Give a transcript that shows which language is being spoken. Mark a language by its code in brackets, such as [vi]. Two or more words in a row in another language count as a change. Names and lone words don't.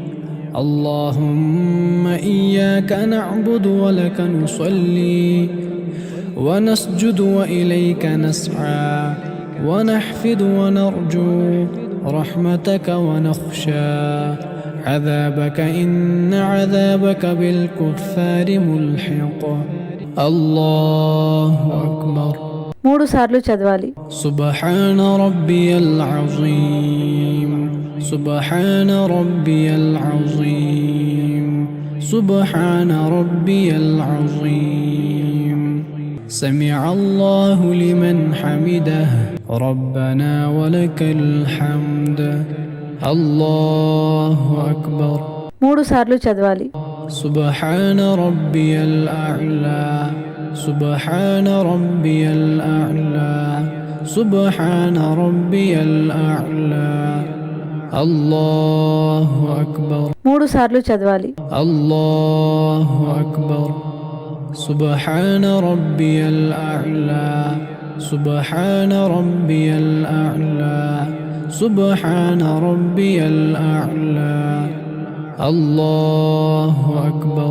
[ar] اللهم إياك نعبد ولك نصلي ونسجد وإليك نسعى ونحفد ونرجو رحمتك ونخشى عذابك إن عذابك بالكفار ملحق. الله أكبر. [te] 3 సార్లు చదవాలి. [ar] سبحان ربي العظيم سبحان ربي العظيم سبحان ربي العظيم. سمع الله لمن حمده ربنا ولك الحمد. الله أكبر. [te] 3 సార్లు చదవాలి. [ar] سبحان ربي الأعلى سبحان ربي الأعلى سبحان ربي الأعلى. الله أكبر. [te] 3 సార్లు చదవాలి. [ar] الله أكبر. سبحان ربي الأعلى سبحان ربي الأعلى سبحان ربي الأعلى. الله أكبر.